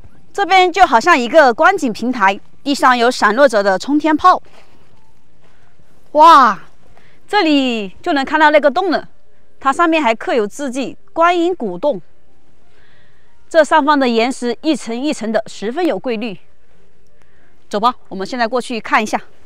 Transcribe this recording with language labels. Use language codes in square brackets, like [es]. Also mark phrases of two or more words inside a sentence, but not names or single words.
[zh] 這邊就好像一個觀景平台，地上有閃落着的冲天炮。哇，這裡就能看到那個洞了，它上面還刻有字跡“觀音古洞”。這上方的岩石一層一層的，十分有規律。走吧，我們現在過去看一下。